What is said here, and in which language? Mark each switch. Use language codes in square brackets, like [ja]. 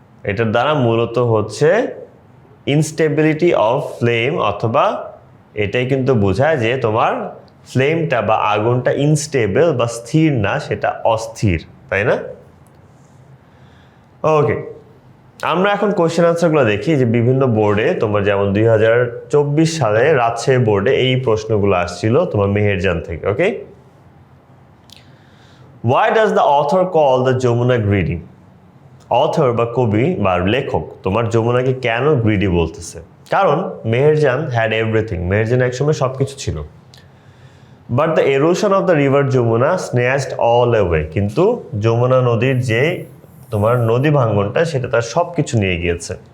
[bn] এটার দ্বারা মূলত হচ্ছে [en] instability of flame, [bn] অথবা এটাই কিন্তু বোঝায় যে তোমার ফ্লেমটা বা আগুনটা ইনস্টেবল বা স্থির না, সেটা অস্থির, তাই না? ওকে, আমরা এখন কোয়েশ্চেন আনসারগুলো দেখি যে বিভিন্ন বোর্ডে তোমার, যেমন 2024 সালে রাজশাহী বোর্ডে এই প্রশ্নগুলো আসছিল তোমার মেহেরজান থেকে। [en] Okay, Why does the author call the Jamuna greedy? [bn] Author বা কবি বা লেখক তোমার যমুনাকে কেন গ্রিডি বলতেছে? কারণ মেহেরজান [en] had everything, [bn] মেহেরজান একসময় সব কিছু ছিল। [en] but the erosion of the river Jamuna snatched all away, [bn] কিন্তু যমুনা নদীর যে তোমার নদী ভাঙ্গনটা সেটা তার সব কিছু নিয়ে গিয়েছে।